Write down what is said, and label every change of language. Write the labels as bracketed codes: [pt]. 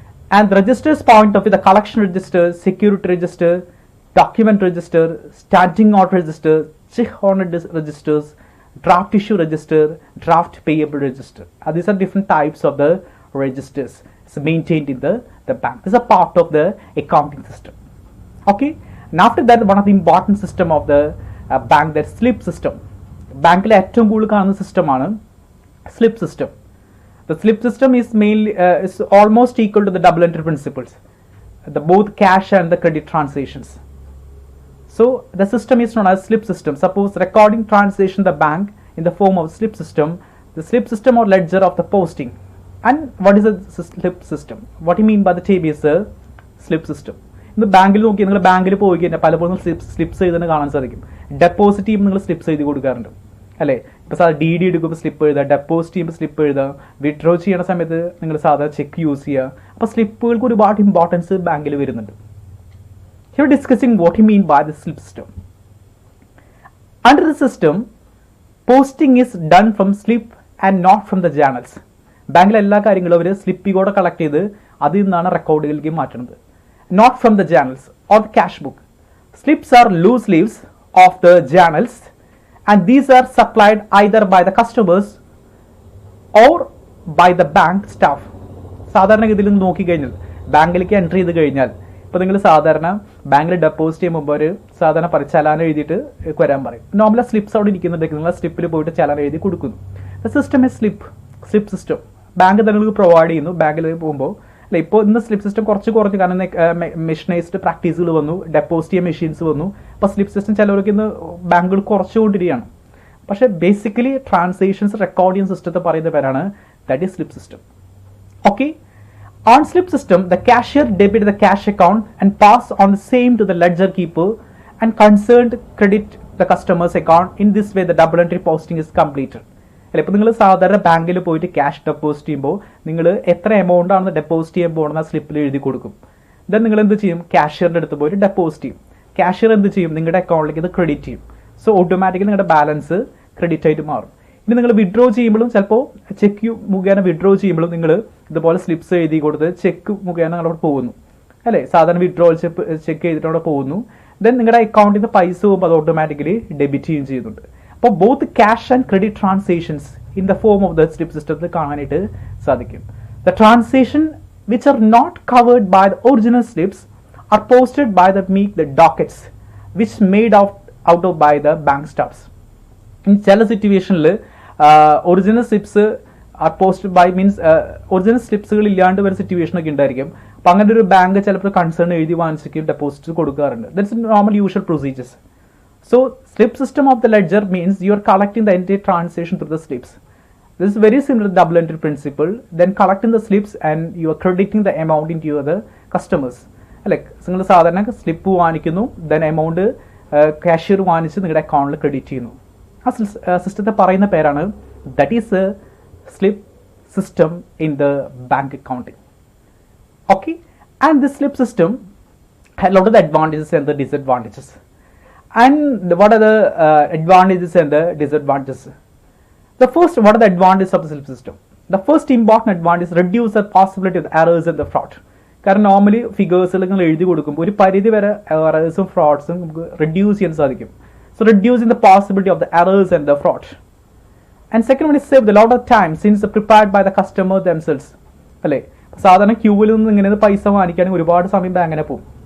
[en] And the registers point of view, the collection register, security register, document register, standing out register, check honored registers, draft issue register, draft payable register. These are different types of the registers. It's maintained in the bank. This is a part of the accounting system. Okay. And after that, one of the important system of the bank, that slip system. [ml] Bankile ഏറ്റവും കൂടുതൽ കാണുന്ന സിസ്റ്റമാണ് slip system. [en] The slip system is mainly is almost equal to the double entry principles, the both cash and the credit transactions. So the system is known as slip system. Suppose recording transaction the bank in the form of slip system, the slip system or ledger of the posting. And what is a slip system? What you mean by the TB is a slip system. [ml] ഇന്ന് ബാങ്കിൽ നോക്കി നിങ്ങൾ ബാങ്കിൽ പോയി കഴിഞ്ഞാൽ പലപ്പോഴും slips ചെയ്തെന്ന് കാണാൻ സാധിക്കും. ഡെപ്പോസിറ്റ് ചെയ്യുമ്പോൾ നിങ്ങൾ സ്ലിപ്സ് എഴുതി കൊടുക്കാറുണ്ട് അല്ലേ? ഇപ്പോൾ സാധാരണ ഡി ഡി എടുക്കുമ്പോൾ സ്ലിപ്പ് എഴുതുക, ഡെപ്പോസിറ്റ് ചെയ്യുമ്പോൾ സ്ലിപ്പ് എഴുതുക, വിഡ്രോ ചെയ്യുന്ന സമയത്ത് നിങ്ങൾ സാധാരണ ചെക്ക് യൂസ് ചെയ്യുക. അപ്പോൾ സ്ലിപ്പുകൾക്ക് ഒരുപാട് ഇമ്പോർട്ടൻസ് ബാങ്കിൽ വരുന്നുണ്ട്. [en] Here discussing what you mean by the slip system. Under the system, posting is done from slip and not from the journals. [ml] ബാങ്കിലെ എല്ലാ കാര്യങ്ങളും അവർ സ്ലിപ്പിൽ കൂടെ കളക്ട് ചെയ്ത് അതിൽ നിന്നാണ് റെക്കോർഡുകളിലേക്ക് മാറ്റുന്നത്. [en] Not from the journals or the cash book. Slips are loose leaves of the journals, and these are supplied either by the customers or by the bank staff. [ml] സാധാരണ ഇതിൽ നിന്ന് നോക്കിക്കഴിഞ്ഞാൽ ബാങ്കിലേക്ക് എൻട്രി ചെയ്ത് കഴിഞ്ഞാൽ ഇപ്പോൾ നിങ്ങൾ സാധാരണ ബാങ്കിൽ ഡെപ്പോസിറ്റ് ചെയ്യുമ്പോൾ ഒരു സാധാരണ ചലാൻ എഴുതിയിട്ട് വരാൻ പറയും. നോർമലി സ്ലിപ്സ് അവിടെ ഇരിക്കുന്നുണ്ടെങ്കിൽ നിങ്ങൾ സ്ലിപ്പിൽ പോയിട്ട് ചലാൻ എഴുതി കൊടുക്കുന്നു. The system is slip system bank തന്നെ നിങ്ങൾക്ക് പ്രൊവൈഡ് ചെയ്യുന്നു. ബാങ്കിൽ പോകുമ്പോൾ അല്ല ഇപ്പോൾ ഇന്ന് സ്ലിപ്പ് സിസ്റ്റം കുറച്ച് കാരണം മെഷീനൈസ്ഡ് പ്രാക്ടീസുകൾ വന്നു, ഡെപ്പോസിറ്റ് ചെയ്യാൻ മെഷീൻസ് വന്നു. അപ്പോൾ സ്ലിപ്പ് സിസ്റ്റം ചിലവർക്ക് ഇന്ന് ബാങ്കുകൾ കുറച്ചുകൊണ്ടിരിക്കുകയാണ്. പക്ഷേ ബേസിക്കലി ട്രാൻസാക്ഷൻസ് റെക്കോർഡ് ചെയ്യുന്ന സിസ്റ്റത്തെ പറയുന്ന പേരാണ് that is slip system. Okay. [en] On slip system, the cashier debit the cash account and pass on the same to the ledger keeper and concerned credit the customer's account. In this way, the double entry posting is completed. [ml] ഇപ്പോൾ നിങ്ങൾ സാധാരണ ബാങ്കിൽ പോയിട്ട് cash deposit ചെയ്യുമ്പോൾ നിങ്ങൾ എത്ര amount ആണ് deposit ചെയ്യാൻ പോകുന്ന സ്ലിപ്പിൽ എഴുതി കൊടുക്കും. ദെൻ നിങ്ങൾ എന്ത് ചെയ്യും? ക്യാഷിയറിൻ്റെ അടുത്ത് പോയിട്ട് ഡെപ്പോസിറ്റ് ചെയ്യും. ക്യാഷിയർ എന്ത് ചെയ്യും? നിങ്ങളുടെ അക്കൗണ്ടിലേക്ക് ഇത് ക്രെഡിറ്റ് ചെയ്യും. സോ ഓട്ടോമാറ്റിക്കലി നിങ്ങളുടെ ബാലൻസ് ക്രെഡിറ്റ് ആയിട്ട് മാറും. ഇനി നിങ്ങൾ വിഡ്രോ ചെയ്യുമ്പോഴും ചിലപ്പോൾ ചെക്ക് മുഖേന വിഡ്രോ ചെയ്യുമ്പോഴും നിങ്ങൾ ഇതുപോലെ സ്ലിപ്സ് എഴുതി കൊടുത്ത് ചെക്ക് മുഖേന നിങ്ങളവിടെ പോകുന്നു അല്ലേ? സാധാരണ വിഡ്രോവൽ ചെക്ക് ചെയ്തിട്ട് അവിടെ പോകുന്നു. then നിങ്ങളുടെ അക്കൗണ്ടിൽ നിന്ന് പൈസ പോകുമ്പോൾ അത് ഓട്ടോമാറ്റിക്കലി ഡെബിറ്റ് ചെയ്യുകയും ചെയ്യുന്നുണ്ട്. [en] അപ്പോൾ both cash and credit transactions in the form of the slip സിസ്റ്റത്തിൽ കാണാനായിട്ട് സാധിക്കും. The transaction which are not covered by the original slips are posted by the dockets which made out of by the bank staffs. [ml] In ചില സിറ്റുവേഷനിൽ original slips R posted by means original സ്ലിപ്സുകൾ ഇല്ലാണ്ട് വരുന്ന situation ഒക്കെ ഉണ്ടായിരിക്കും. അപ്പം അങ്ങനെ ഒരു bank ചിലപ്പോൾ കൺസേൺ എഴുതി വാങ്ങിച്ചിട്ട് ഡെപ്പോസിറ്റ് കൊടുക്കാറുണ്ട്. [en] That's normal usual procedures. So slip system of the ledger means you are collecting the entire transaction through the slips. This is very similar to double entry principle. Then collecting the slips and you are crediting the amount into your other customers. [ml] Like നിങ്ങൾ സാധാരണ slip വാങ്ങിക്കുന്നു, then amount cashier വാങ്ങിച്ച് നിങ്ങളുടെ അക്കൗണ്ടിൽ credit ചെയ്യുന്നു. [en] ആ സിസ്റ്റത്തെ പറയുന്ന പേരാണ് that is a slip system in the bank accounting. Okay, and this slip system have lot of the advantages and the disadvantages. And what are the advantages and the disadvantages? The first, what are the advantages of the slip system? The first important advantage is reduce the possibility of the errors and the fraud. [ml] കാരണം normally ഫിഗേഴ്സിൽ നിങ്ങൾ എഴുതി കൊടുക്കുമ്പോൾ ഒരു പരിധി വരെ എറേഴ്സും ഫ്രോഡ്സും നമുക്ക് reduce ചെയ്യാൻ സാധിക്കും. So reducing the possibility of the errors and the fraud. And second one is save the lot of time since prepared by the customer themselves. അല്ലേ, സാധാരണ ക്യൂവിൽ നിന്ന് ഇങ്ങനെ പൈസ വാങ്ങിക്കുകയാണെങ്കിൽ ഒരുപാട് സമയം ബാങ്കിനെ പോകും.